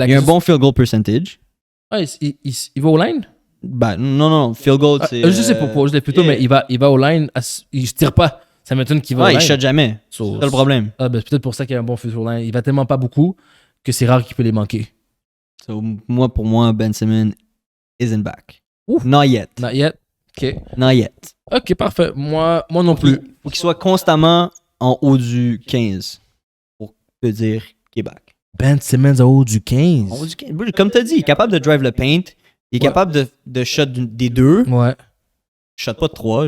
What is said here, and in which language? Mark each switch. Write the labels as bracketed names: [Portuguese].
[French] il a un bon field goal percentage. Ah, il va au line? Ben, non. Field goal, c'est... je sais pourquoi. Je l'ai plutôt, mais il va au line. Il se tire pas. Ça m'étonne qu'il va au line. Il shot jamais. C'est le problème. Ben, peut-être pour ça qu'il a un bon field goal line. Il va tellement pas beaucoup que c'est rare qu'il peut les manquer. Pour moi, [English] Ben Simmons isn't back. Ouf. Not yet. Not yet. OK. Not yet. [French] OK, parfait. Moi non plus. Faut qu'il soit constamment en haut du 15 pour te dire qu'il est back. Ben Simmons en haut du 15. En haut du 15. Comme tu as dit, il est capable de drive le paint. Il est capable de shot des 2. Ouais. Shot pas de 3.